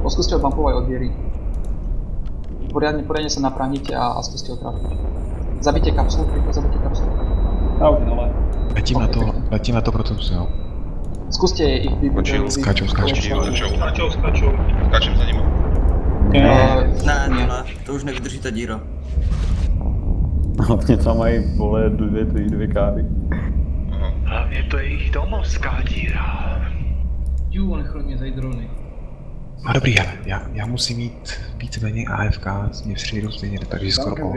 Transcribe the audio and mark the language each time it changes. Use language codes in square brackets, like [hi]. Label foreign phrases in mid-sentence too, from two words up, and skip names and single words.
[sk] Skúste ho bumpovať od diery. Poriadne sa naprahnite a skúste ho trafiť. Zabite kapsulu, rýchlo zabite kapsulu. Letím na to Proteus, jo. Skúste ich vybiť. Skáčou. Skáčem za nima. [cs] Ne, to už nevydrží ta díra. Hlavně tam mají, vole, dvě káry. Hlavně to je jejich domovská díra. Jú, nechal mě zajít drony. No dobrý, ale já musím jít víceméně AFK, mě přijdou stejně, takže skoro off.